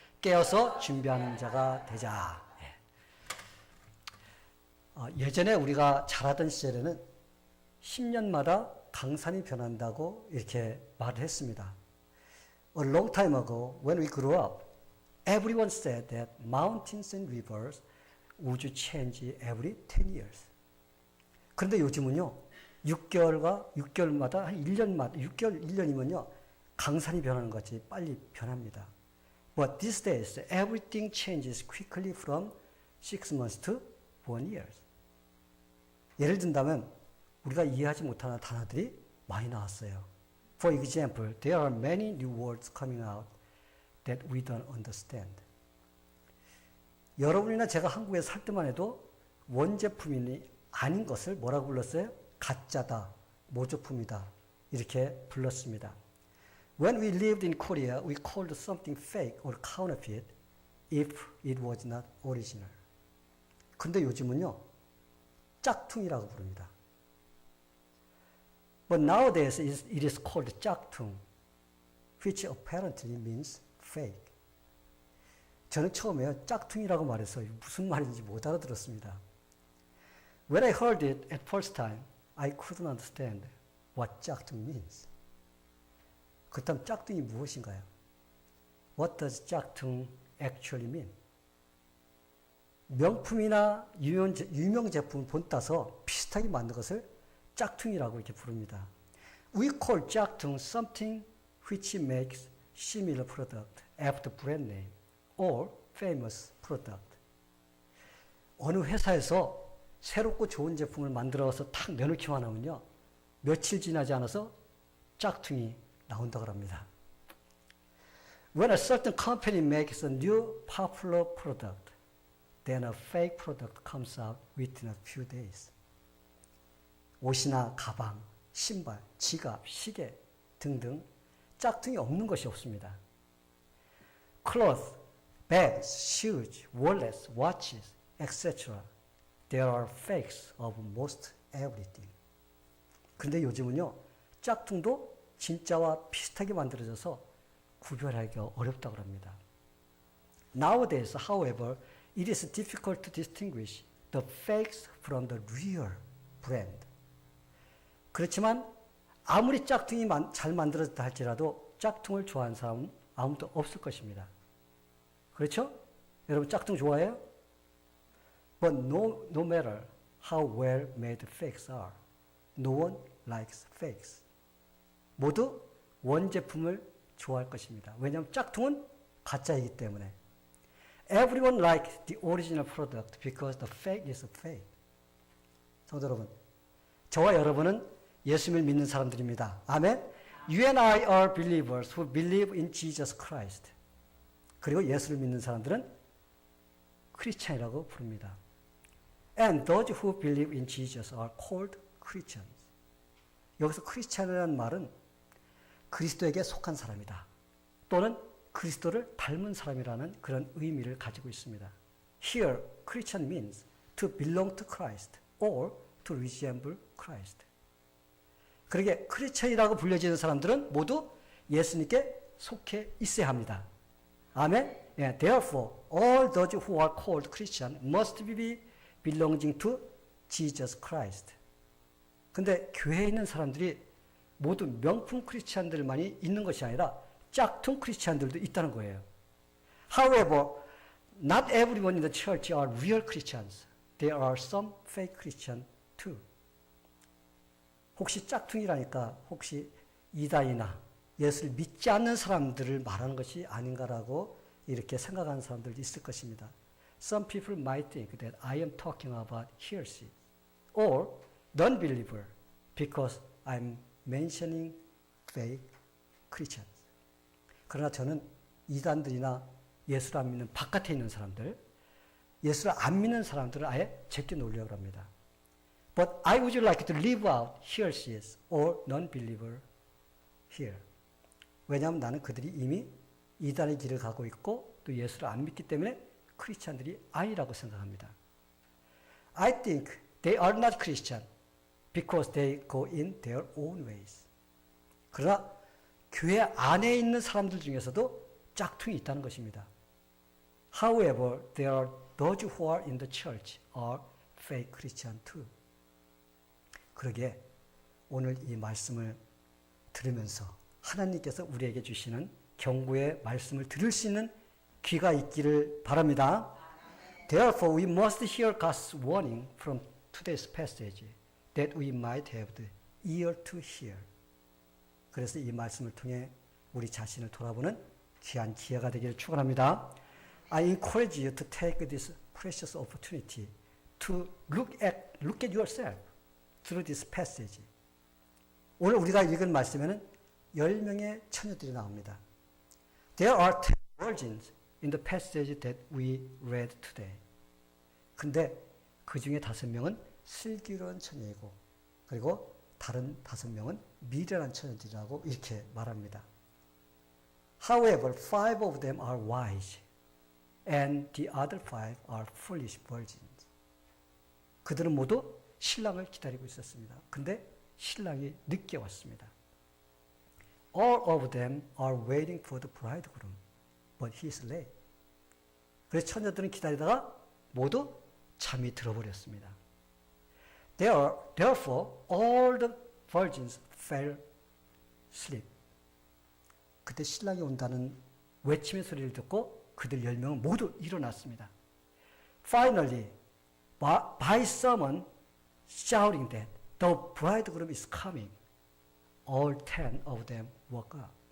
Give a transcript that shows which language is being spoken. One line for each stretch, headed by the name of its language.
Korean: 깨어서 준비하는 자가 되자. 예전에 우리가 자라던 시절에는 10년마다 강산이 변한다고 이렇게 말을 했습니다.
English: A long time ago, when we grew up, everyone said that mountains and rivers would change every 10 years.
Korean: 그런데 요즘은요, 6개월마다, 한 1년마다, 6개월, 1년이면요, 강산이 변하는 것 같이 빨리 변합니다.
English: But these days, everything changes quickly from 6 months to 1 year.
Korean: 예를 든다면 우리가 이해하지 못하는 단어들이 많이 나왔어요.
English: For example, there are many new words coming out that we don't understand.
Korean: 여러분이나 제가 한국에 살 때만 해도 원제품이 아닌 것을 뭐라고 불렀어요? 가짜다, 모조품이다 이렇게 불렀습니다.
English: When we lived in Korea, we called something fake or counterfeit if it was not original.
Korean: 근데 요즘은요, 짝퉁이라고 부릅니다.
English: But nowadays it is called 짝퉁, which apparently means fake.
Korean: 저는 처음에 짝퉁이라고 말해서 무슨 말인지 못 알아들었습니다.
English: When I heard it at first time, I couldn't understand what 짝퉁 means.
Korean: 그렇다면 짝퉁이 무엇인가요?
English: What does 짝퉁 actually mean?
Korean: 명품이나 유명 제품을 본따서 비슷하게 만든 것을 짝퉁이라고 이렇게 부릅니다.
English: We call 짝퉁 something which makes similar product after brand name or famous product.
Korean: 어느 회사에서 새롭고 좋은 제품을 만들어서 탁 내놓기만 하면요, 며칠 지나지 않아서 짝퉁이 나온다고 합니다.
English: When a certain company makes a new popular product, then a fake product comes out within a few days.
Korean: 옷이나 가방, 신발, 지갑, 시계 등등 짝퉁이 없는 것이 없습니다.
English: Clothes, bags, shoes, wallets, watches, etc. There are fakes of most everything.
Korean: 그런데 요즘은요, 짝퉁도 진짜와 비슷하게 만들어져서 구별하기가 어렵다고 합니다.
English: Nowadays, however, it is difficult to distinguish the fakes from the real brand.
Korean: 그렇지만 아무리 짝퉁이 잘 만들어졌다 할지라도 짝퉁을 좋아하는 사람은 아무도 없을 것입니다. 그렇죠? 여러분 짝퉁 좋아해요?
English: But no matter how well made fakes are, no one likes fakes.
Korean: 모두 원제품을 좋아할 것입니다. 왜냐하면 짝퉁은 가짜이기 때문에.
English: Everyone likes the original product because the fake is fake.
Korean: 성도 여러분, 저와 여러분은 예수님을 믿는 사람들입니다. 아멘.
English: You and I are believers who believe in Jesus Christ.
Korean: 그리고 예수를 믿는 사람들은 크리스찬이라고 부릅니다.
English: And those who believe in Jesus are called Christians.
Korean: 여기서 크리스찬이라는 말은 그리스도에게 속한 사람이다. 또는 그리스도를 닮은 사람이라는 그런 의미를 가지고 있습니다.
English: Here, Christian means to belong to Christ or to resemble Christ.
Korean: 그러게 크리스찬이라고 불려지는 사람들은 모두 예수님께 속해 있어야 합니다. 아멘?
English: Yeah, therefore, all those who are called Christian must be belonging to Jesus Christ.
Korean: 근데 교회에 있는 사람들이 모두 명품 크리스찬들만이 있는 것이 아니라 짝퉁 크리스찬들도 있다는 거예요.
English: However, not everyone in the church are real Christians. There are some fake Christians too.
Korean: 혹시 짝퉁이라니까 혹시 이단이나 예수를 믿지 않는 사람들을 말하는 것이 아닌가라고 이렇게 생각하는 사람들도 있을 것입니다.
English: Some people might think that I am talking about heresy or non-believer because I'm mentioning fake Christians.
Korean: 그러나 저는 이단들이나 예수를 안 믿는 바깥에 있는 사람들, 예수를 안 믿는 사람들을 아예 제껴 놓으려고 합니다.
English: But I would like to leave out heresies or non-believer here.
Korean: 왜냐하면 나는 그들이 이미 이단의 길을 가고 있고 또 예수를 안 믿기 때문에 크리스찬들이 아니라고 생각합니다.
English: I think they are not Christian because they go in their own ways.
Korean: 그러나 교회 안에 있는 사람들 중에서도 짝퉁이 있다는 것입니다.
English: However, there are those who are in the church are fake Christian too.
Korean: 그러게 오늘 이 말씀을 들으면서 하나님께서 우리에게 주시는 경고의 말씀을 들을 수 있는 귀가 있기를 바랍니다.
English: Therefore, we must hear God's warning from today's passage that we might have the ear to hear.
Korean: 그래서 이 말씀을 통해 우리 자신을 돌아보는 귀한 기회가 되기를 축원합니다.
English: I encourage you to take this precious opportunity to look at yourself through this passage.
Korean: 오늘 우리가 읽은 말씀에는 10명의 처녀들이 나옵니다.
English: There are 10 virgins in the passage that we read today.
Korean: 근데 그 중에 5명은 슬기로운 처녀이고 그리고 다른 5명은 미련한 처녀들이라고 이렇게 말합니다.
English: However, 5 of them are wise and the other 5 are foolish virgins.
Korean: 그들은 모두 신랑을 기다리고 있었습니다. 근데 신랑이 늦게 왔습니다.
English: All of them are waiting for the bridegroom, but he is late.
Korean: 그래서 처녀들은 기다리다가 모두 잠이 들어버렸습니다.
English: Therefore, all the virgins fell asleep.
Korean: 그때 신랑이 온다는 외침의 소리를 듣고 그들 10명은 모두 일어났습니다.
English: Finally, by someone shouting that the bridegroom is coming, all 10 of them woke up.